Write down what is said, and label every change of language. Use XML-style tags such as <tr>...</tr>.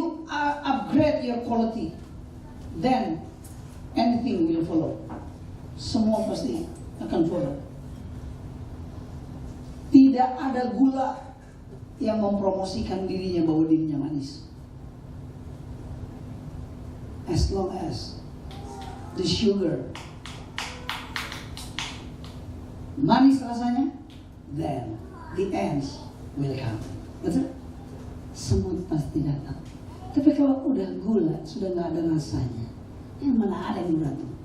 <en>upgrade your quality, then anything will follow.</en> <id>Semua pasti akan follow. Tidak ada gula yang mempromosikan dirinya bahwa dirinya manis.</id> <en>As long as the sugar</en> <id>manis rasanya,</id> <en>then the ends will come.</en> <id>Betul? Semut pasti datang. Tapi kalau udah gula, sudah nggak ada rasanya, yang mana ada yang datang?</id>